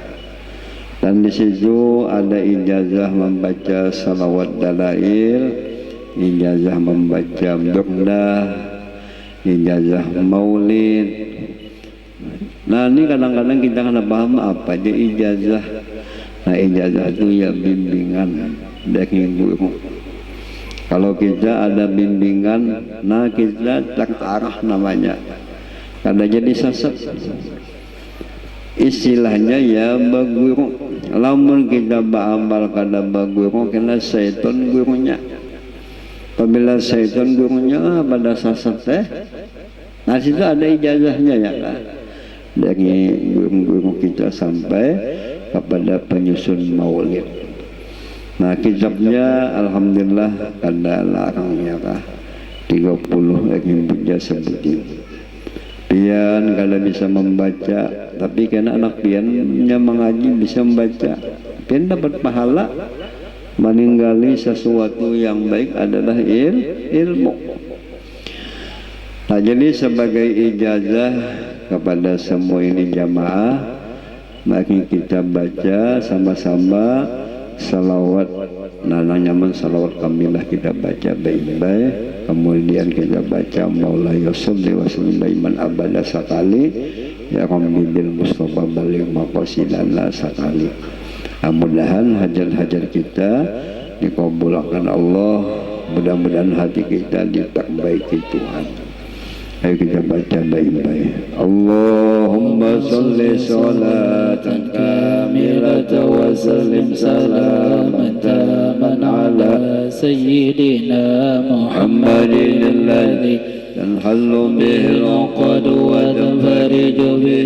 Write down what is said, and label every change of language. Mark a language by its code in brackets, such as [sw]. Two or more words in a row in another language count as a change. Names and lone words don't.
[id] Dan di situ ada ijazah membaca salawat dalail, ijazah membaca burda, ijazah maulid. Nah ini kadang-kadang kita kena paham apa aja ijazah. Nah ijazah itu ya bimbingan dari guru. Kalau kita ada bimbingan, nah kita terarah namanya. [bjn] Kada jadi sesat. Istilahnya ya baguru. Lamun kita beramal kada baguru, kena syaitan gurunya. [id] Apabila syaitan gurunya pada sasat nah situ ada ijazahnya ya kan, dari guru-guru kita sampai kepada penyusun maulid. [bjn] Nah kitabnya alhamdulillah kada larang ya kah, 30 lagi punya sebutin. Pian kada bisa membaca, tapi karena anak piannya mengaji bisa membaca, pian dapat pahala. [id] Meninggali sesuatu yang baik adalah ilmu. Nah jadi sebagai ijazah kepada semua ini jamaah, mari kita baca sama-sama salawat. [bjn] Nah nyaman salawat kamilah kita baca baik-baik. [id] Kemudian kita baca [ar] مولاي صل وسلم دائما أبدا [id] sekali, [ar] يا رب بالمصطفى بلغ مقاصدنا [id] sekali. Mudah-mudahan hajat-hajat kita dikabulkan Allah, mudah-mudahan hati kita diperbaiki Tuhan. Ayo kita baca baik-baik. [ar] اللهم صل صلاة كاملة وسلم سلاما تاما على سيدنا Muhammadin الذي تنحل به العقد وتنفرج به